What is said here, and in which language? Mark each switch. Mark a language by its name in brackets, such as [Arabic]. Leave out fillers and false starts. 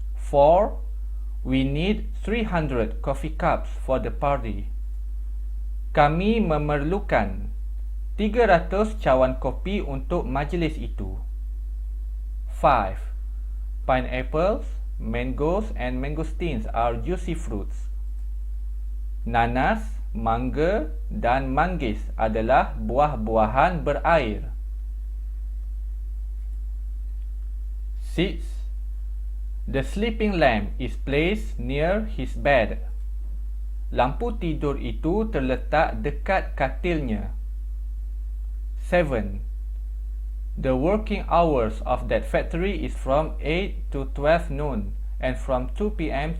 [English] 4. We need 300 coffee cups for the party. [Malay] Kami memerlukan 300 cawan kopi untuk majlis itu. [English] 5. Pineapples, mangoes and mangosteens are juicy fruits. [Malay] Nanas, mangga dan manggis adalah buah-buahan berair. [English] 6. The sleeping lamp is placed near his bed. [Malay] Lampu tidur itu terletak dekat katilnya. 7. [English] The working hours of that factory is from 8 to 12 noon and from 2 p.m.